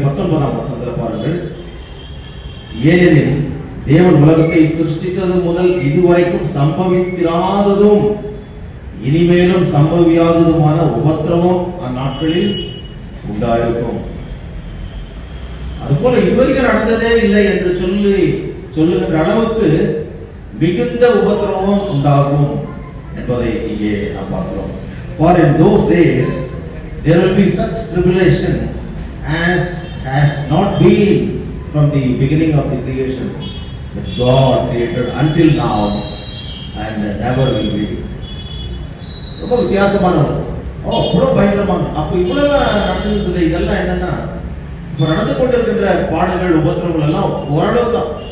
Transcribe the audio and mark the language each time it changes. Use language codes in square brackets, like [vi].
[ta] 19ஆம் வசனத்தில் பாருங்கள். ஏனெனில் தேவன் உலகத்தை சிருஷ்டித்தது முதல் இதுவரைக்கும் சம்பவித்திராததும் இனிமேலும் சம்பவியாததுமான உபத்திரவம் அந்நாட்களில் உண்டாயிருக்கும். அதுபோல இதுவரைக்கும் நடந்ததே இல்லை என்று சொல்லுகின்ற அளவுக்கு மிகுந்த உபத்திரவம் உண்டாகும் என்பதை இங்கே நாம் பார்க்கிறோம். [en] For in those days there will be such tribulation as has not been from the beginning of the creation that God created until now and never will be. [ta] ரொம்ப வித்தியாசமானவர். இவ்வளவு பயங்கரமான, அப்ப இவ்வளவு நடந்துருந்தது. இதெல்லாம் என்னன்னா, இப்ப நடந்து கொண்டிருக்கின்ற பாடுகள், உபத்திரவங்கள் எல்லாம் ஓரளவு தான்.